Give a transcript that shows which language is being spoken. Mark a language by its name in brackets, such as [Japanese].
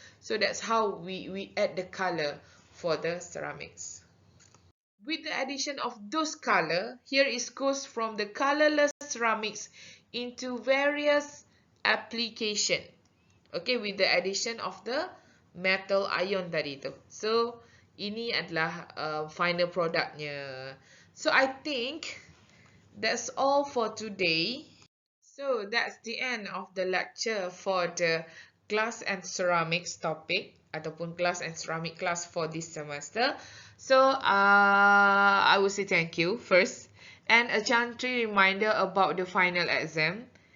[English] So that's how we add the color for the ceramics. With the addition of those color, here is goes from the colorless ceramics into various application. Okay, with the addition of the metal ion [Malay] tadi tu. So ini adalah final productnya. [English] So I think that's all for today. So that's the end of the lecture for the glass and ceramics topic ataupun glass and ceramic class for this semester. So I will say thank you first, and a gently reminder about the final exam.